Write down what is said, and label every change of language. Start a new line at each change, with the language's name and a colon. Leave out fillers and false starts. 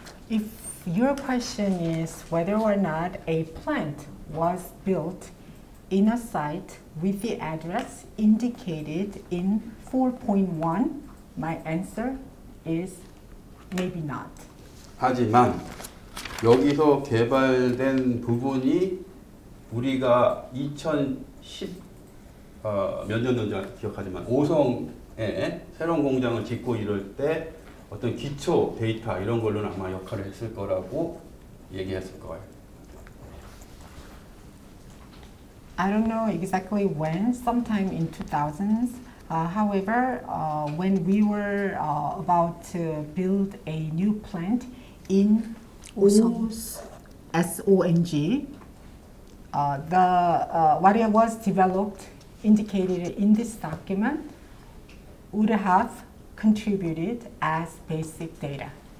English: If your question is whether or not a plant was built in a site with the address indicated in 4.1, my answer is maybe not.
Korean: 하지만 여기서 개발된 부분이 우리가 2010 몇 년도인지 기억하지만 오성에 새로운 공장을 짓고 이럴 때 어떤 기초 데이터 이런 걸로는 아마 역할을 했을 거라고 얘기했을 거예요.
English: I don't know exactly when, sometime in 2000s. However, when we were about to build a new plant in Osong. SONG, what it was developed, indicated in this document, would have contributed as basic data.